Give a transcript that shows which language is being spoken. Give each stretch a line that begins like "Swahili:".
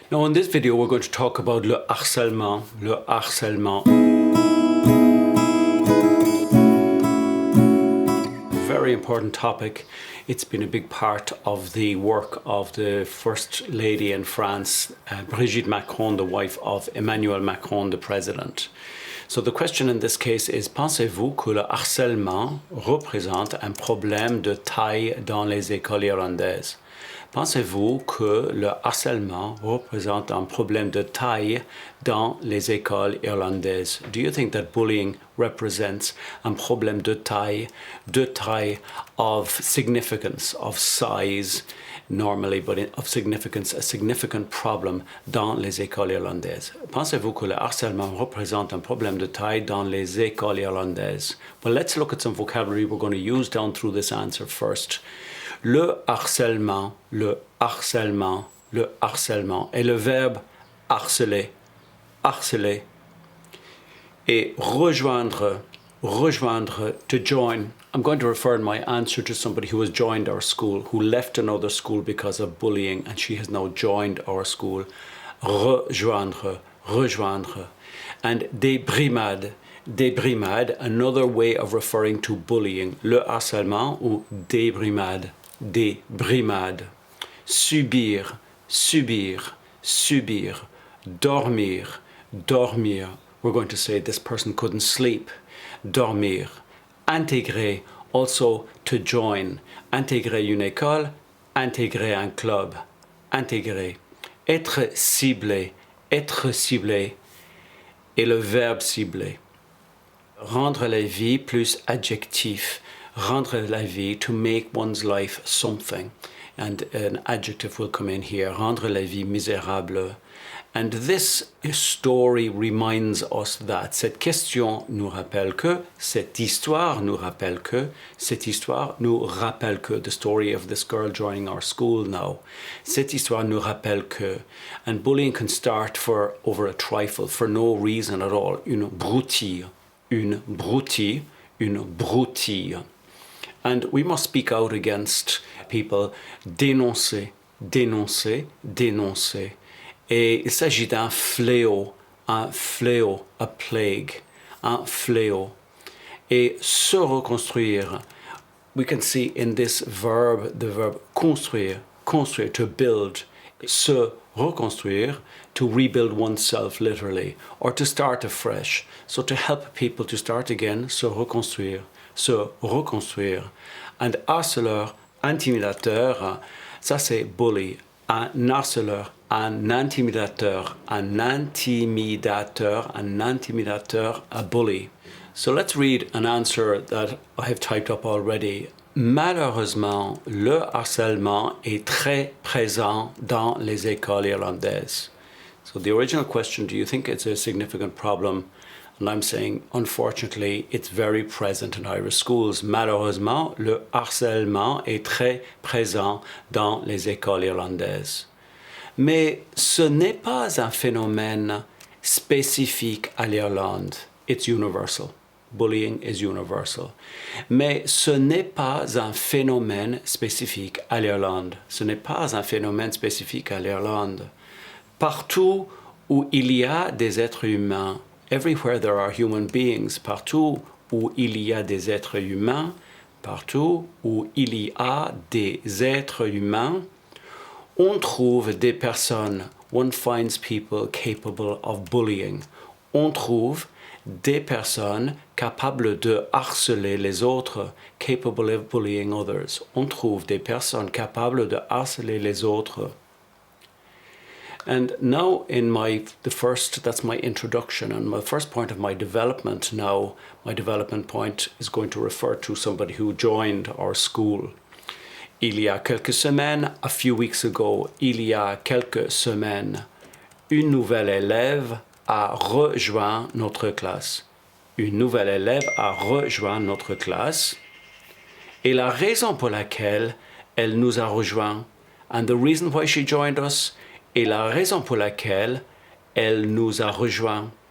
English: Now in this video we're going to talk about
French: le harcèlement. Le harcèlement.
English: Very important topic. It's been a big part of the work of the First Lady in France, Brigitte Macron, the wife of Emmanuel Macron, the president. So the question in this case is,
French: pensez-vous que le harcèlement représente un problème de taille dans les écoles irlandaises? Pensez-vous que le harcèlement représente un problème de taille dans les écoles irlandaises?
English: Do you think that bullying represents
French: un problème de taille
English: of significance, of size normally, but of significance, a significant problem
French: dans les écoles irlandaises? Pensez-vous que le harcèlement représente un problème de taille dans les écoles irlandaises?
English: Well, let's look at some vocabulary we're going to use down through this answer first.
French: Le harcèlement, le harcèlement, le harcèlement. Et le verbe harceler, harceler. Et rejoindre, rejoindre,
English: to join. I'm going to refer in my answer to somebody who has joined our school, who left another school because of bullying, and she has now joined our school.
French: Rejoindre, rejoindre.
English: And
French: débrimade, débrimade,
English: another way of referring to bullying.
French: Le harcèlement ou débrimade. Des brimades. Subir, subir, subir. Dormir, dormir.
English: We're going to say this person couldn't sleep.
French: Dormir. Intégrer,
English: also to join.
French: Intégrer une école, intégrer un club. Intégrer. Être ciblé, être ciblé. Et le verbe cibler. Rendre la vie plus adjectif. Rendre la vie,
English: to make one's life something. And an adjective will come in here.
French: Rendre la vie misérable.
English: And this story reminds us that.
French: Cette question nous rappelle que. Cette histoire nous rappelle que. Cette histoire nous rappelle que.
English: The story of this girl joining our school now.
French: Cette histoire nous rappelle que.
English: And bullying can start over a trifle, for no reason at all.
French: Une broutille. Une broutille. Une broutille.
English: And we must speak out against people.
French: Dénoncer, dénoncer, dénoncer. Et il s'agit d'un fléau,
English: a plague,
French: un fléau. Et se reconstruire,
English: we can see in this verb, the verb
French: construire, construire,
English: to build.
French: Se reconstruire,
English: to rebuild oneself literally, or to start afresh. So to help people to start again,
French: se reconstruire. Se reconstruire. And harceleur, intimidateur, ça c'est bully. Un harceleur, un intimidateur, un intimidateur, un intimidateur,
English: a bully. So let's read an answer that I have typed up already.
French: Malheureusement, le harcèlement est très présent dans les écoles irlandaises.
English: So the original question, do you think it's a significant problem? And I'm saying, unfortunately, it's very present in Irish schools.
French: Malheureusement, le harcèlement est très présent dans les écoles irlandaises. Mais ce n'est pas un phénomène spécifique à l'Irlande.
English: It's universal. Bullying is universal.
French: Mais ce n'est pas un phénomène spécifique à l'Irlande. Ce n'est pas un phénomène spécifique à l'Irlande. Partout où il y a des êtres humains,
English: everywhere there are human beings,
French: partout où il y a des êtres humains, partout où il y a des êtres humains, on trouve des personnes,
English: one finds people capable of bullying.
French: On trouve des personnes capables de harceler les autres,
English: capable of bullying others.
French: On trouve des personnes capables de harceler les autres.
English: And now that's my introduction, and my first point of my development now, my development point is going to refer to somebody who joined our school.
French: Il y a quelques semaines,
English: a few weeks ago,
French: il y a quelques semaines, une nouvelle élève a rejoint notre classe. Une nouvelle élève a rejoint notre classe. Et la raison pour laquelle elle nous a rejoint,
English: and the reason why she joined us,
French: et la raison pour laquelle elle nous a rejoint.